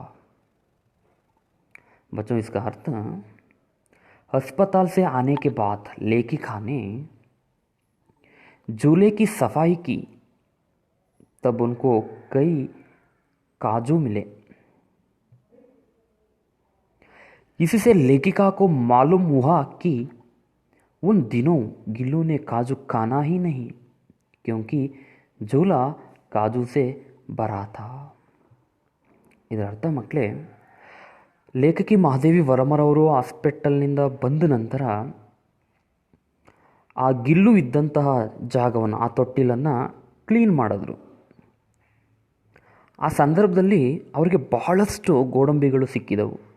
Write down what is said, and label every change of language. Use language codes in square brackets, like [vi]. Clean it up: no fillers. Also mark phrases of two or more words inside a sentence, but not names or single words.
[hi] बच्चों, इसका अर्थ, अस्पताल से आने के बाद लेखिका ने झूले की सफाई की, तब उनको कई काजू मिले. इससे लेखिका को मालूम हुआ कि उन दिनों गिल्लू ने काजू खाना ही नहीं, क्योंकि झूला काजू से भरा था. [kn] ಇದರ ಅರ್ಥ ಮಕ್ಕಳೇ, ಲೇಖಕಿ ಮಹಾದೇವಿ ವರ್ಮರವರು ಹಾಸ್ಪಿಟಲ್ನಿಂದ ಬಂದ ನಂತರ ಆ ಗಿಲ್ಲು ಇದ್ದಂತಹ ಜಾಗವನ್ನು, ಆ ತೊಟ್ಟಿಲನ್ನು ಕ್ಲೀನ್ ಮಾಡಿದ್ರು. ಆ ಸಂದರ್ಭದಲ್ಲಿ ಅವರಿಗೆ ಬಹಳಷ್ಟು ಗೋಡಂಬಿಗಳು ಸಿಕ್ಕಿದವು.